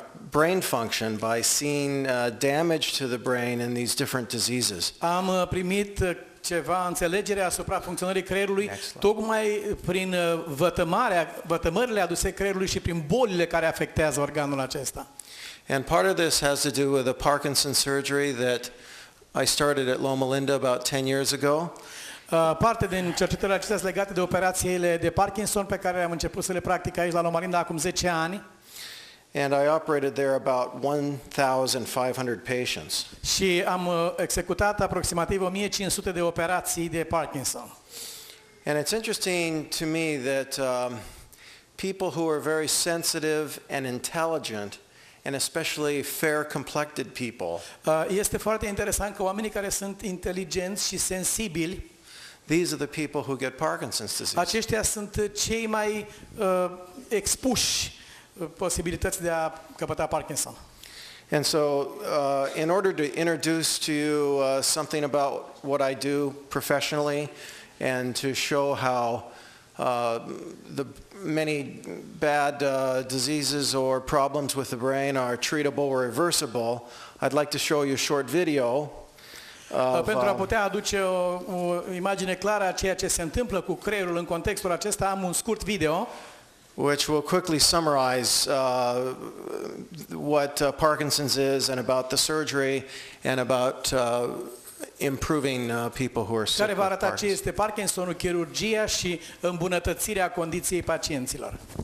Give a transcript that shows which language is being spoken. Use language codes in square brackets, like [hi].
[en] brain function by seeing damage to the brain in these different diseases. [ro] Am primit ceva înțelegere asupra funcționării creierului tocmai prin vătămările aduse creierului și prin bolile care afectează organul acesta. [en] And part of this has to do with a Parkinson surgery that I started at Loma about 10 years ago. [ro] Parte din cercetările acestea sunt legate de operațiile de Parkinson pe care am început să le practic aici la Loma acum 10 ani. [en] And I operated there about 1,500 patients. [ro] Și am executat aproximativ 1500 de operații de Parkinson. [en] And it's interesting to me that people who are very sensitive and intelligent, and especially fair-complected people, [ro] Este foarte interesant că oamenii care sunt inteligenți și sensibili, [en] these are the people who get Parkinson's disease. [ro] aceștia sunt cei mai expuși posibilități de a căpăta Parkinson. [en] And so, in order to introduce to you something about what I do professionally and to show how the many bad diseases or problems with the brain are treatable or reversible, I'd like to show you a short video [ro] Pentru a putea aduce o imagine clară a ceea ce se întâmplă cu creierul în contextul acesta, am un scurt video [en] which will quickly summarize what Parkinson's is and about the surgery and about improving people who are sick [ro] care va [en] with [ro] arăta ce [en] Parkinson's. [ro] este Parkinsonul, chirurgia și îmbunătățirea condiției pacienților.